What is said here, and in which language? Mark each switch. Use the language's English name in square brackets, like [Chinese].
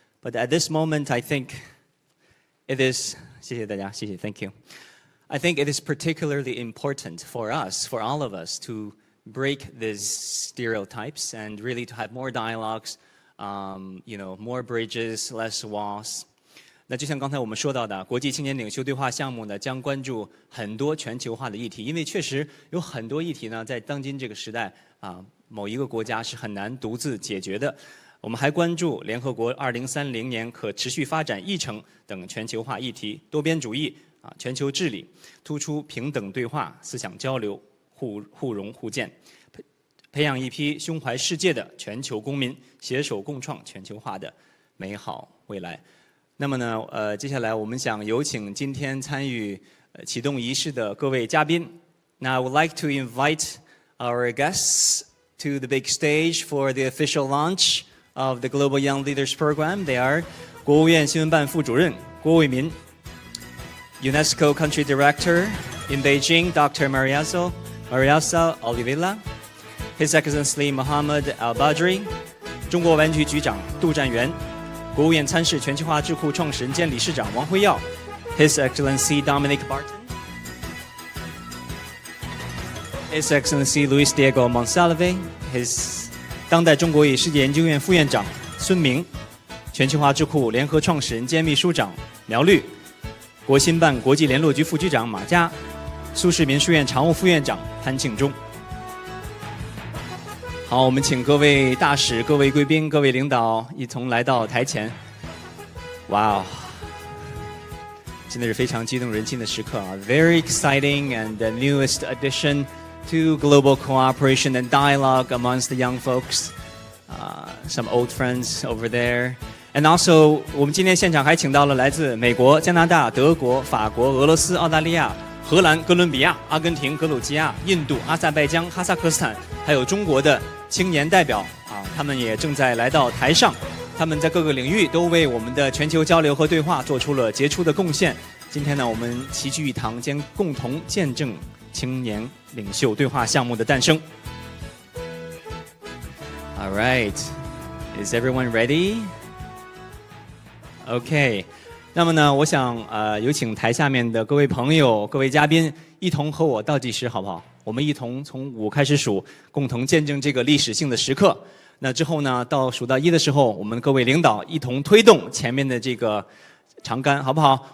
[English] But at this moment, I think it is, [Chinese] 谢谢大家，谢谢, [English] thank you. I think it is particularly important for us, for all of us, to break these stereotypes and really to have more dialogues, more bridges, less walls. [Chinese] 那就像刚才我们说到的，国际青年领袖对话项目呢，将关注很多全球化的议题，因为确实有很多议题呢，在当今这个时代某一个国家是很难独自解决的。我们还关注联合国2030年可持续发展议程等全球化议题，多边主义全球治理，突出平等对话、思想交流、互融互鉴，培养一批胸怀世界的全球公民，携手共创全球化的美好未来。那么呢，接下来我们想有请今天参与启动仪式的各位嘉宾。 [English] Now I would like to invite our guests to the big stage for the official launch of the Global Young Leaders Program. They are [Chinese] 国务院新闻办副主任郭卫民， [English] UNESCO Country Director in Beijing, Dr. [Chinese] Mariasa Olivella, His Excellency Mohammed Al-Badri, 中国文局局长杜占元，国务院参事全球化智库创始人兼理事长王辉耀 ， [English] His Excellency Dominic Barton, His Excellency Luis Diego Monsalve, His [Chinese] 当代中国与世界研究院副院长孙明，全球化智库联合创始人兼秘书长苗绿，国新办国际联络局副局长马佳，苏世民书院常务副院长潘庆忠。好，我们请各位大使、各位贵宾、各位领导一同来到台前。哇哦，真的是非常激动人心的时刻啊 [English] ！Very exciting and the newest addition to global cooperation and dialogue amongst the young folks. Some old friends over there. And also, [Chinese] 我们今天现场还请到了来自美国、加拿大、德国、法国、俄罗斯、澳大利亚、荷兰、哥伦比亚、阿根廷、格鲁吉亚、印度、阿塞拜疆、哈萨克斯坦，还有中国的青年代表他们也正在来到台上。他们在各个领域都为我们的全球交流和对话做出了杰出的贡献。今天呢，我们齐聚一堂，将共同见证青年领袖对话项目的诞生。 [English] All right, is everyone ready? OK. [Chinese] 那么呢，我想有请台下面的各位朋友、各位嘉宾一同和我倒计时，好不好？我们一同从5开始数，共同见证这个历史性的时刻。那之后呢，到数到1的时候，我们各位领导一同推动前面的这个长杆，好不好？